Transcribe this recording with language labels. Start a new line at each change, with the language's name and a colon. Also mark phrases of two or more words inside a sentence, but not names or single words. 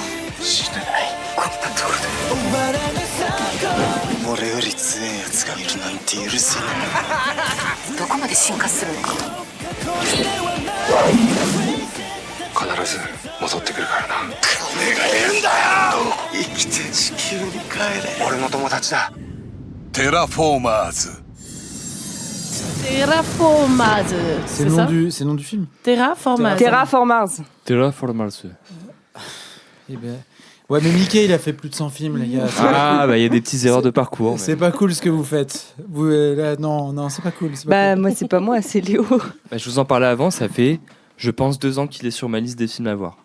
Japanese: 死ねないこんなところで俺より強いやつがいるなんて許せないどこまで進化するのか。必ず戻ってくるからな金がいるんだよ生きて地球に帰れ俺の友達だテラフォーマーズ
French: Terraformaz. C'est C'est le nom ça c'est le nom du film. Terraformaz. Terra for Mars. Terra for Mars. Eh ben... Ouais, mais Mickey, il a fait plus de 100 films, les gars. Ah bah il y a des petites erreurs de parcours. mais- C'est pas cool ce que vous faites. Vous, là, non, c'est pas cool. C'est pas Bah, cool. moi, c'est pas moi, c'est Léo. Bah, je vous en parlais avant, ça fait je pense 2 ans qu'il est sur ma liste des films à voir.